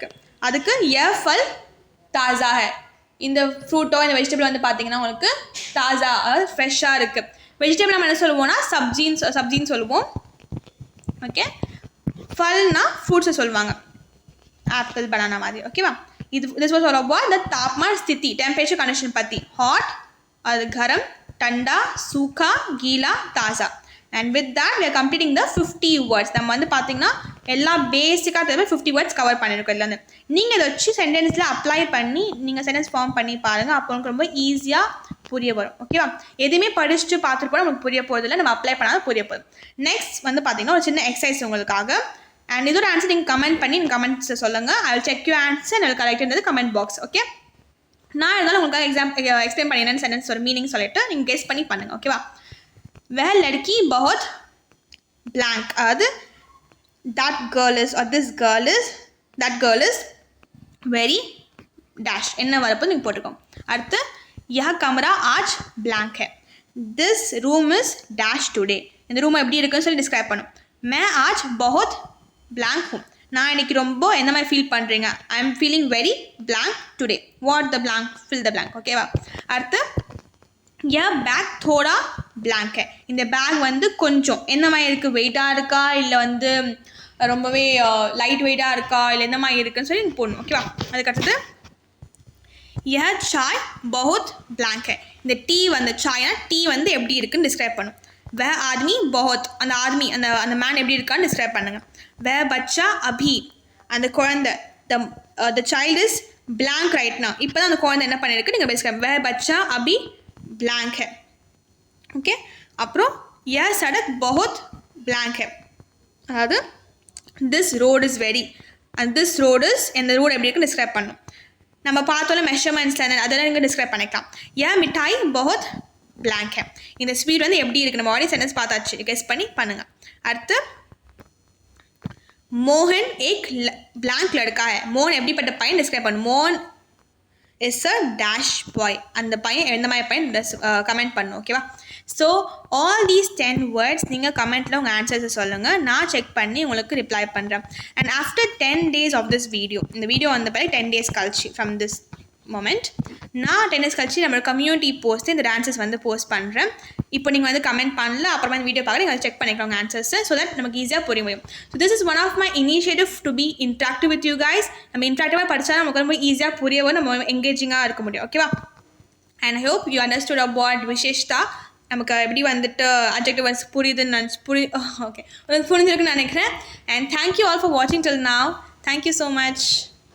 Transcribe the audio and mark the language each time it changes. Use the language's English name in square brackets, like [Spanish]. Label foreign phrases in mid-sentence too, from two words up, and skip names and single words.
[Tamil] அதுக்கு [Hindi] फल ताज़ा है, [Tamil] இந்த ஃப்ரூட்டோ இந்த வெஜிடபிள் வந்து பார்த்தீங்கன்னா உங்களுக்கு தாஸா, அதாவது ஃப்ரெஷ்ஷாக இருக்குது. வெஜிடபிள் நம்ம என்ன சொல்லுவோம்னா சப்ஜின்னு சொல்லுவோம். ஓகே, ஃபல்னா ஃப்ரூட்ஸை சொல்லுவாங்க, [English] apple banana [Tamil] மாதிரி. ஓகேவா, [English] this was all about the [Hindi] तापमान स्थिति, [English] temperature condition பற்றி. [Tamil] hot, அது கரம், [Hindi] ठंडा, सूखा, गीला, ताज़ा. [English] and with that we are completing the 50 words. [Tamil] நம்ம வந்து பார்த்தீங்கன்னா எல்லா பேசிக்காக தேவை 50 words கவர் பண்ணியிருக்கோம். இதில் வந்து நீங்கள் இதை வச்சு சென்டென்ஸில் அப்ளை பண்ணி நீங்கள் [English] sentence form [Tamil] பண்ணி பாருங்கள், அப்போ உங்களுக்கு ரொம்ப ஈஸியாக புரிய வரும். ஓகேவா, எதுவுமே படிச்சுட்டு பார்த்துட்டு போனால் நமக்கு புரிய போகிறதில்ல, நம்ம அப்ளை பண்ணாலும் புரிய போகுது. நெக்ஸ்ட் வந்து பார்த்தீங்கன்னா ஒரு சின்ன எக்ஸசைஸ் உங்களுக்காக. அண்ட் இதோட ஆன்சர் நீங்கள் கமெண்ட் பண்ணி கமெண்ட்ஸை சொல்லுங்கள். [English] I will check you answer, [Tamil] எனக்கு கரெக்ட்ன்றது [English] comment box. [Tamil] ஓகே, நான் இருந்தாலும் உங்களுக்காக எக்ஸ்பிளைன் பண்ணி என்னென்னு சென்டென்ஸ் ஒரு மீனிங் சொல்லிட்டு நீங்கள் கெஸ் பண்ணி பண்ணுங்கள். ஓகேவா, [Hindi] वह लड़की बहुत [English] blank, अद that girl is or this girl is, that girl is very dash, [Tamil] என்ன வரப்போ நீங்கள் போட்டுக்கோங்க. [Hindi] அடுத்து यह कमरा आज blank है, [English] this room is dash today, [Tamil] இந்த ரூம் எப்படி இருக்குன்னு சொல்லி டிஸ்கிரைப் பண்ணும். [Hindi] मैं आज बहुत blank हूँ, [Tamil] நான் இன்னைக்கு ரொம்ப எந்த மாதிரி ஃபீல் பண்ணுறீங்க. [English] I am feeling very blank today, what the blank, fill the blank. [Tamil] ஓகேவா, அடுத்து [Hindi] यह बैग थोड़ा blank है, [Tamil] இந்த பேக் வந்து கொஞ்சம் என்ன மாதிரி இருக்குது, வெயிட்டாக இருக்கா இல்லை வந்து ரொம்பவே லைட் வெயிட்டாக இருக்கா இல்லை எந்த மாதிரி இருக்குன்னு சொல்லி நீங்கள் போடணும். ஓகேவா, அதுக்கடுத்தது [Hindi] यह चाय बहुत blank है, [Tamil] இந்த டீ வந்து சாய்னா டீ வந்து எப்படி இருக்குன்னு டிஸ்கிரைப் பண்ணும். [Hindi] वह आदमी बहुत, [Tamil] அந்த ஆத்மி அந்த மேன் எப்படி இருக்கான்னு டிஸ்கிரைப் பண்ணுங்கள். [Hindi] वह बच्चा अभी, [Tamil] அந்த குழந்தை, [English] the child is blank right now. [Tamil] இப்போ தான் அந்த குழந்தை என்ன பண்ணிருக்கு நீங்கள் பேசுகிறேன் [Hindi] वह बच्चा अभी blank है. [Tamil] ஓகே, அப்புறம் [Hindi] यह सड़क बहुत blank है. [Tamil] அதாவது [English] this road is very and this road is [Tamil] இந்த ரோடு எப்படி இருக்குன்னு டிஸ்கிரைப் பண்ணும். நம்ம பார்த்தோம்ல மெஷர்மெண்ட்ஸில் அதெல்லாம் நீங்கள் டிஸ்கிரைப் பண்ணிக்கலாம். [Hindi] यह मिठाई बहुत blank है. [Tamil] இந்த ஸ்வீட் வந்து எப்படி இருக்குது நம்ம [English] audio sentence [Tamil] பார்த்தாச்சு, கெஸ் பண்ணி பண்ணுங்கள். [Hindi] அடுத்து मोहन एक blank लड़का है. [Tamil] मोहन எப்படிப்பட்ட பையன் டிஸ்கிரைப் பண்ணும். मोहन [English] is a dash boy. [Tamil] அந்த பையன் எந்த மாதிரி பையன் கமெண்ட் பண்ணும். ஓகேவா? [English] so all these 10 words [Tamil] நீங்கள் கமெண்ட்டில் உங்கள் ஆன்சர்ஸை சொல்லுங்கள், நான் செக் பண்ணி உங்களுக்கு ரிப்ளை பண்ணுறேன். [English] and after 10 days of this video, [Tamil] இந்த வீடியோ வந்த பிறகு 10 days கழிச்சு [English] from this moment [Tamil] நான் 10 days கழிச்சு நம்மளோட கம்யூனிட்டி போஸ்ட்டு இந்த ஆன்சர்ஸ் வந்து போஸ்ட் பண்ணுறேன். இப்போ நீங்கள் வந்து கமெண்ட் பண்ணல, அப்புறமா இந்த வீடியோ பார்க்க நீங்கள் செக் பண்ணிக்கலாம் உங்கள் ஆன்சர்ஸை, [English] so that [Tamil] நமக்கு ஈஸியாக புரிய முடியும். [English] So this is one of my initiative to be interactive with you guys. [Tamil] நம்ம இன்ட்ராக்டிவாக படித்தா நமக்கு ரொம்ப ஈஸியாக புரியவும் நம்ம எங்கேஜிங்காக இருக்க முடியும். ஓகேவா? [English] And I hope you understood about விசேஷ்தா. [Tamil] நமக்கு எப்படி வந்துட்டு [English] adjective words [Tamil] புரியுதுன்னு ஓகே உங்களுக்கு புரிஞ்சிருக்குன்னு நினைக்கிறேன். [English] And thank you all for watching till now. Thank you so much.